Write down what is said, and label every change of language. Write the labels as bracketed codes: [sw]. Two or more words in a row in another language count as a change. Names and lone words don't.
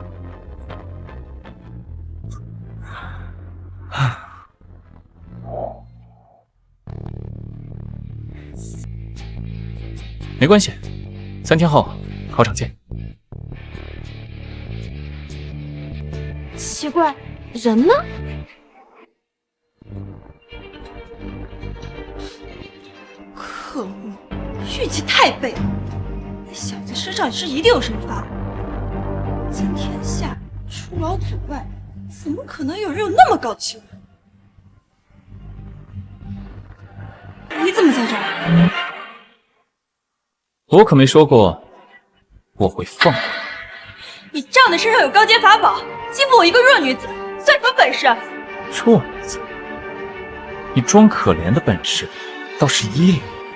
[zh] 没關係，3天後考場見。奇怪，人呢？可惡，运气太背了！那小子身上是一定有什么法宝。今天下除老祖外，怎么可能有人有那麼高的修為？你怎麼在這兒？我可沒說過我會放過你仗着身上有高階法寶，欺負我一個弱女子，算什麼本事？弱女子，你裝可憐的本事倒是1流。